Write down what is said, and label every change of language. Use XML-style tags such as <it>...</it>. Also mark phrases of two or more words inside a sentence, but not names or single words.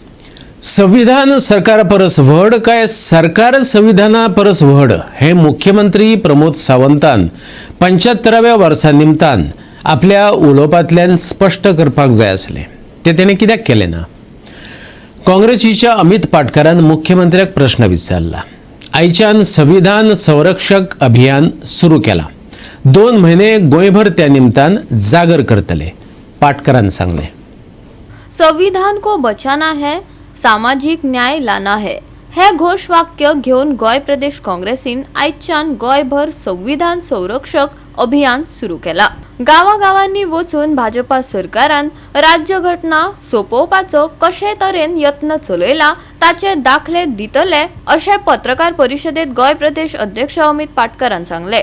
<kok>संविधान सरकारा परस व्हड काय सरकार संविधाना परस व्हड हे मुख्यमंत्री प्रमोद सावंतान 75व्या वर्सा निमतान आपल्या उलोवपांतल्यान स्पश्ट करपाक जाय आसलें. ते तेणें कित्याक केलें ना? काँग्रेसीच्या अमित पाटकरान मुख्यमंत्र्याक प्रश्न विचारला. आयच्यान संविधान संरक्षक अभियान सुरू केलां. 2 म्हयने गोंयभर त्या निमतान जागर करतले. पाटकरान सांगलें.</kok> <hi>संविधान को बचाना है, सामाजिक न्याय लाना है</hi> <kok>हे घोषवाक्य घेऊन गोय प्रदेश काँग्रेसीन आयच्यान गोयभर संविधान संरक्षक अभियान सुरू केला. गावागावांनी वचून भाजपा सरकारान राज्यघटना सोपोवपाचो कशे तरेन यत्न चलयला ताचे दाखले दितले अशें पत्रकार परिशदेत गोय प्रदेश अध्यक्ष अमित पाटकरान सांगले.</kok>